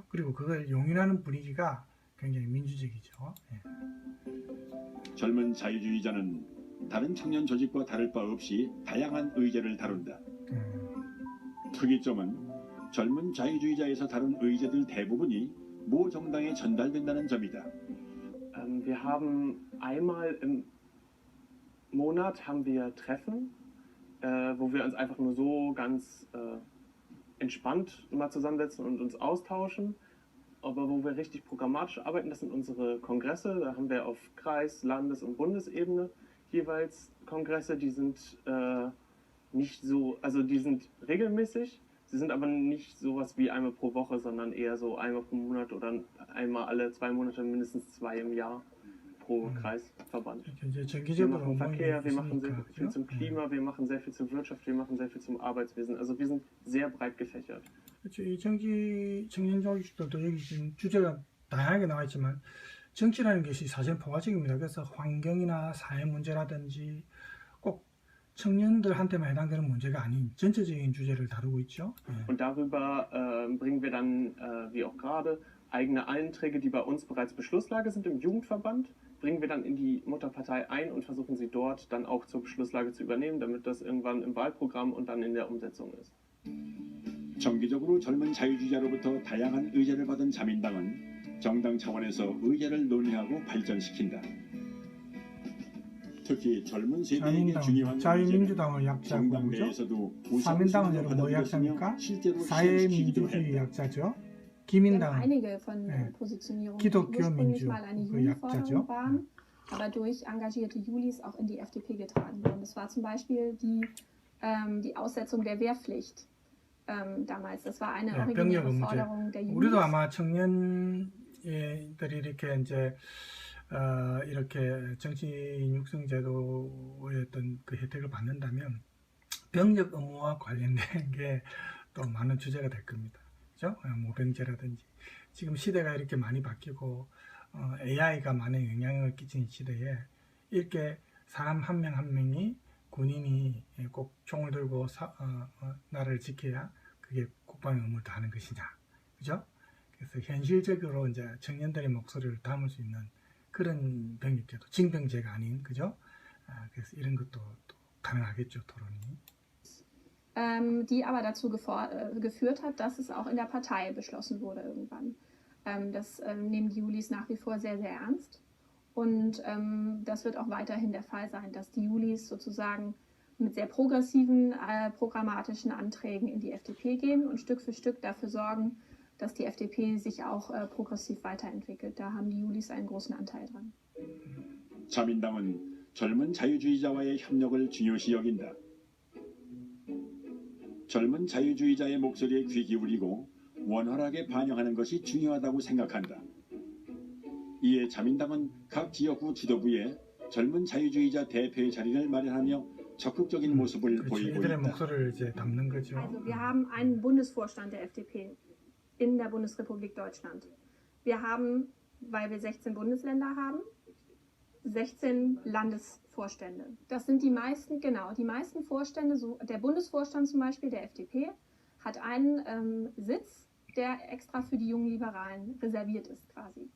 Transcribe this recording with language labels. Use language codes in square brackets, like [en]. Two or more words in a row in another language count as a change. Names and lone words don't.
[ko] 그리고 그걸 용인하는 분위기가 굉장히 민주적이죠. 예. 젊은 자유주의자는 다른 청년 조직과 다를 바 없이 다양한 의제를 다룬다. 특이점은 젊은 자유주의자에서 다룬 의제들 대부분이 모 정당에 전달된다는 점이다. [de] Wir haben einmal im Monat haben wir Treffen, wo wir uns einfach nur so ganz entspannt mal zusammensetzen und uns austauschen. Aber wo wir richtig programmatisch arbeiten, das sind unsere Kongresse. Da haben wir auf Kreis-, Landes- und Bundesebene jeweils Kongresse, die sind nicht so, also die sind regelmäßig. Sie sind aber nicht sowas wie einmal pro Woche, sondern eher so einmal pro Monat oder einmal alle 2 Monate, mindestens 2 im Jahr pro Kreisverband. Wir machen Verkehr, wir machen sehr viel zum Klima, wir machen sehr viel zur Wirtschaft, wir machen sehr viel zum Arbeitswesen. Also wir sind sehr breit gefächert. [ko] 그렇죠. 이 청년 조직들도 여기 지금 주제가 다양하게 나와 있지만 정치라는 것이 사실 포괄적입니다. 그래서 환경이나 사회 문제라든지 꼭 청년들한테만 해당되는 문제가 아닌 전체적인 주제를 다루고 있죠. [de] Und darüber bringen wir dann, wie auch gerade, eigene Einträge, die bei uns bereits Beschlusslage sind im Jugendverband, bringen wir dann in die Mutterpartei ein und versuchen sie dort dann auch zur Beschlusslage zu übernehmen, damit das irgendwann im Wahlprogramm und dann in der Umsetzung ist. [ko] 정기적으로 젊은 자유주의자로부터 다양한 의제를 받은 자민당은 정당 차원에서 의제를 논의하고 발전시킨다. 특히 젊은 세대에게 중요한 자유민주당을 약자고 정당 뭐죠? 내에서도 사민당은 여러분 뭐 약자입니까? 사회민주주의 약자죠. 기민당, [de] einige von Positionierungen, die [ko] 기독교 [de] ursprünglich [ko] 민주 [de] mal eine [ko] 그 약자죠. [de] Jugendforderung waren, aber durch engagierte Julis auch in die FDP getragen wurden. Das war zum Beispiel die Aussetzung der Wehrpflicht damals. Das war eine originäre Forderung der Julis. [ko] 우리도 아마 청년들이 이렇게 이제 이렇게 정치인 육성제도의 어떤 그 혜택을 받는다면 병력 의무와 관련된 게 또 많은 주제가 될 겁니다. 그죠? 모병제라든지 지금 시대가 이렇게 많이 바뀌고 AI가 많은 영향을 끼치는 시대에 이렇게 사람 한 명 한 명이 군인이 꼭 총을 들고 나라를 지켜야 그게 국방의 의무를 다하는 것이냐, 그죠? 그래서 현실적으로 이제 청년들의 목소리를 담을 수 있는 그런 병력제도, 징병제가 아닌, 그죠? 그래서 이런 것도 또 가능하겠죠, 토론이. [de] Die aber dazu geführt hat, dass es auch in der Partei beschlossen wurde irgendwann. Das nehmen die Julis nach wie vor sehr, sehr ernst. Und das wird auch weiterhin der Fall sein, dass die Julis sozusagen mit sehr progressiven programmatischen Anträgen in die FDP gehen und Stück für Stück dafür sorgen, dass die FDP sich auch progressiv weiterentwickelt. Da haben die Julis einen großen Anteil dran. [ko] 자민당은 젊은 자유주의자와의 협력을 중요시 여긴다. 젊은 자유주의자의 목소리에 귀 기울이고 원활하게 반영하는 것이 중요하다고 생각한다. 이에 자민당은 각 지역구 지도부에 젊은 자유주의자 대표의 자리를 마련하며 적극적인 모습을 보이고 이들의 있다. 목소리를 이제 담는 거죠. [de] Also wir haben einen Bundesvorstand der FDP in der Bundesrepublik Deutschland. Wir haben, weil wir 16 Bundesländer haben, 16 Landesvorstände. Das sind die meisten, genau, die meisten Vorstände, so der Bundesvorstand zum Beispiel der FDP, hat einen Sitz, der extra für die jungen Liberalen reserviert ist quasi.